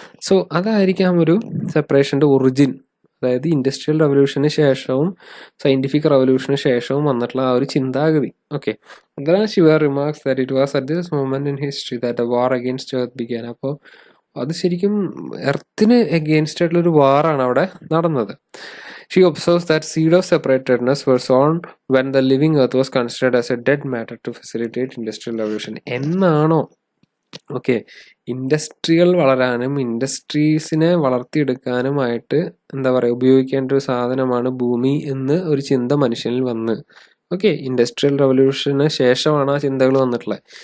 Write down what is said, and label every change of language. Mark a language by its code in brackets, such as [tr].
[ml] So അതായിരിക്കാം ഒരു സെപ്പറേഷന്റെ origin. അതായത് ഇൻഡസ്ട്രിയൽ റവല്യൂഷന് ശേഷവും സയന്റിഫിക് റവല്യൂഷന് ശേഷവും വന്നിട്ടുള്ള ആ ഒരു ചിന്താഗതി. [en] Okay, Shiva remarks that it was at this moment in history that a war against earth began. [ml] അപ്പോൾ അത് ശരിക്കും എർത്തിന് അഗെയിൻസ്റ്റ് ആയിട്ടുള്ള ഒരു വാറാണ് അവിടെ നടന്നത്. [en] She observes that seed of separatedness were sown when the living earth was considered as a dead matter to facilitate industrial revolution. [ml] എന്നാണോ okay ഇൻഡസ്ട്രികൾ വളരാനും ഇൻഡസ്ട്രീസിനെ വളർത്തിയെടുക്കാനുമായിട്ട് എന്താ പറയുക ഉപയോഗിക്കേണ്ട ഒരു സാധനമാണ് ഭൂമി എന്ന് ഒരു ചിന്ത മനുഷ്യനിൽ വന്ന്, ഓക്കെ ഇൻഡസ്ട്രിയൽ റവല്യൂഷന് ശേഷമാണ് ആ ചിന്തകൾ വന്നിട്ടുള്ളത്.